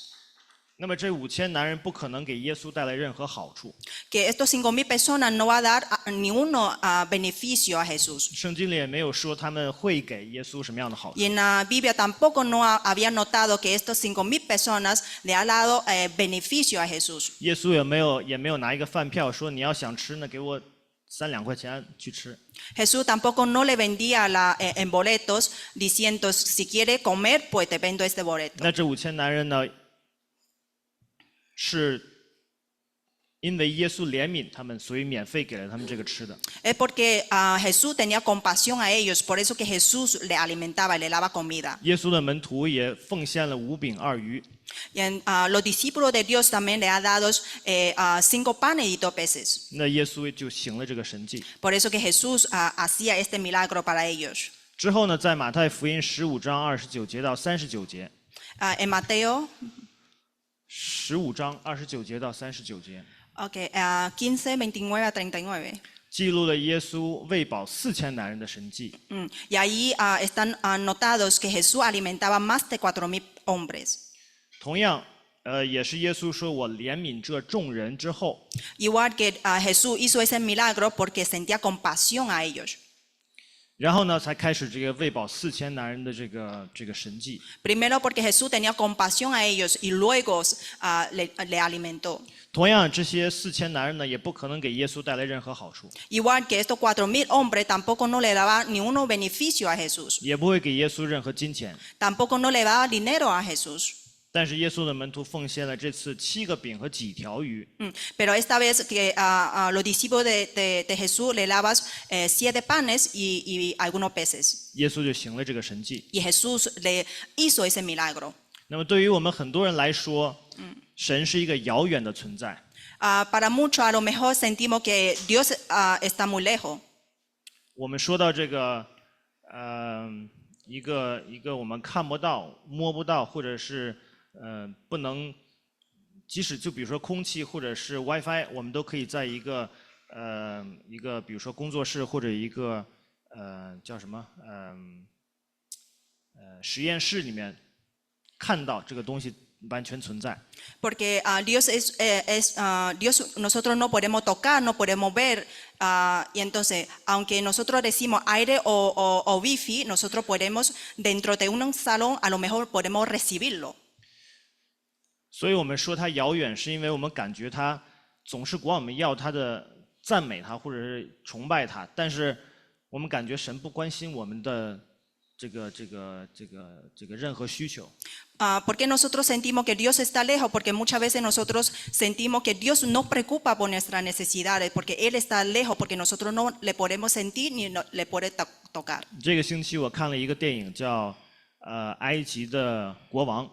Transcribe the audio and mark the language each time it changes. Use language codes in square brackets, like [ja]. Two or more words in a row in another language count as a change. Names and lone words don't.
[zh] 那么这5000男人不可能给耶稣带来任何好处。 [es] Que estos 5,000 personas no va a dar ninguno beneficio a Jesús. [zh] 圣经里也没有说他们会给耶稣什么样的好处。 [es] Y en la Biblia tampoco no había notado que estos 5,000 personas le han dado beneficio a Jesús. [zh] 耶稣也没有拿一个饭票说你要想吃呢，给我3、2块钱去吃。 [es] Jesús tampoco no le vendía en boletos diciendo si quiere comer pues te vendo este boleto. [zh] 那这5000男人呢，是因为耶稣怜悯他们，所以免费给了他们这个吃的。 [es] Es porque Jesús tenía compasión a ellos, por eso que Jesús le alimentaba y le daba comida. [zh] 耶稣的门徒也奉献了5饼2鱼。 [es] Y los discípulos de Dios también le han dado 5 panes y 2 peces. [zh] 那耶稣就行了这个神迹。 [es] Por eso que Jesús hacía este milagro para ellos. [zh] 之后呢，在马太福音15章29节到39节， [es] En Mateo [zh] 15 章29节到39节， [es] 15:29 a 39. [zh] 记录了耶稣喂饱4000男人的神迹。 [es] Y ahí están anotados que Jesús alimentaba más de 4,000 hombres. [zh] 同样，也是耶稣说：“我怜悯这众人之后， [es] Igual que Jesús hizo ese milagro porque sentía compasión a ellos. [zh] 然后呢，才开始这个喂饱4000男人的这个神迹。 [es] Primero porque Jesús tenía compasión a ellos y luego le alimentó. [zh] 同样，这些4000男人呢，也不可能给耶稣带来任何好处， [es] Igual que estos 4,000 hombres tampoco no le daban ninguno beneficio a Jesús. [zh] 也不会给耶稣任何金钱。 [es] Tampoco no le daba dinero a Jesús. [zh] 但是耶稣的门徒奉献了这次7个饼和几条鱼。 [es] Pero esta vez que los discípulos de Jesús le daban 7 panes y algunos peces. [zh] 耶稣就行了这个神迹。 [es] Y Jesús le hizo ese milagro. [zh] 那么对于我们很多人来说，神是一个遥远的存在。 [es] Para muchos a lo mejor sentimos que Dios está muy lejos. [zh] 我们说到这个，一个我们看不到、摸不到，或者是不能，即使就比如说空气或者是 WiFi， 我们都可以在一个比如说工作室或者一个叫什么实验室里面看到这个东西完全存在。 [es] Porque Dios Dios nosotros no podemos tocar, no podemos ver. Y entonces, aunque nosotros decimos aire o wifi, nosotros podemos, dentro de un salón, a lo mejor podemos recibirlo. [zh] 所以我们说它遥远，是因为我们感觉它总是管我们要它的赞美它或者是崇拜它，但是我们感觉神不关心我们的这个任何需求。 [es] ¿Por qué nosotros sentimos que Dios está lejos? Porque muchas veces nosotros sentimos que Dios no preocupa por nuestras necesidades, porque Él está lejos, porque nosotros no le podemos sentir ni le podemos tocar. [zh] 这个星期我看了一个电影叫埃及的国王。